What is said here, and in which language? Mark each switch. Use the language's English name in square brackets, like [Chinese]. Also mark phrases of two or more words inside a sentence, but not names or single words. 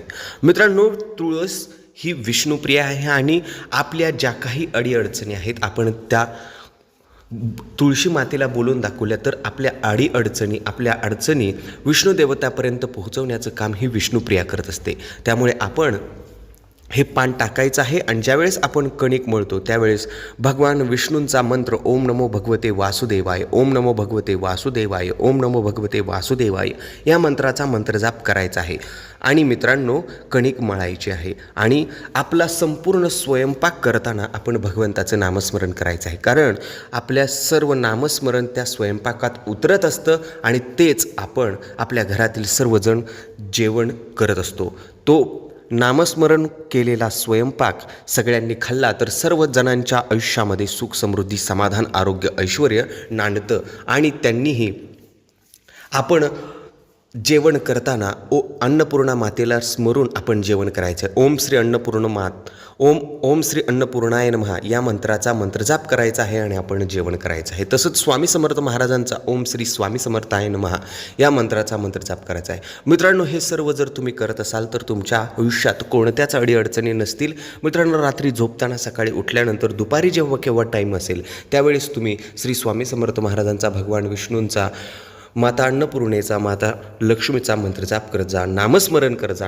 [Marathi] मित्रांनो, तुळस ही विष्णुप्रिय आहे आणि आपल्या ज्या काही अडीअडचणी आहेत आपण त्या तुळशी मातेला बोलून दाखवल्या तर आपल्या आपल्या अडचणी विष्णू देवतापर्यंत पोहोचवण्याचं काम ही विष्णुप्रिया करत असते. त्यामुळे आपण हे पान टाकायचं आहे आणि ज्यावेळेस आपण कणिक मळतो त्यावेळेस भगवान विष्णूंचा मंत्र [Sanskrit] ओम नमो भगवते वासुदेवाय, ओम नमो भगवते वासुदेवाय, ओम नमो भगवते वासुदेवाय [Marathi] या मंत्राचा मंत्रजाप करायचा आहे. आणि मित्रांनो, कणिक मळायची आहे आणि आपला संपूर्ण स्वयंपाक करताना आपण भगवंताचं नामस्मरण करायचं आहे. कारण आपल्या सर्व नामस्मरण त्या स्वयंपाकात उतरत असतं आणि तेच आपण आपल्या घरातील सर्वजण जेवण करत असतो. तो नामस्मरण केलेला स्वयंपाक सगळ्यांनी खाल्ला तर सर्व जणांच्या आयुष्यामध्ये सुख, समृद्धी, समाधान, आरोग्य, ऐश्वर्य नांदतं. आणि त्यांनीही आपण जेवण करताना अन्नपूर्णा मातेला स्मरून आपण जेवण करायचं. [Sanskrit] ओम श्री अन्नपूर्णाय नमः [Marathi] या मंत्राचा मंत्रजाप करायचा आहे आणि आपण जेवण करायचं आहे. तसंच स्वामी समर्थ महाराजांचा [Sanskrit] ओम श्री स्वामी समर्थाय नमः [Marathi] या मंत्राचा मंत्रजाप करायचा आहे. मित्रांनो, हे सर्व जर तुम्ही करत असाल तर तुमच्या आयुष्यात कोणत्याच अडीअडचणी नसतील. मित्रांनो, रात्री झोपताना, सकाळी उठल्यानंतर, दुपारी जेव्हा केव्हा टाईम असेल त्यावेळेस तुम्ही श्री स्वामी समर्थ महाराजांचा, भगवान विष्णूंचा, माता अन्नपूर्णेचा, माता लक्ष्मीचा मंत्रजाप करत जा, नामस्मरण करत जा.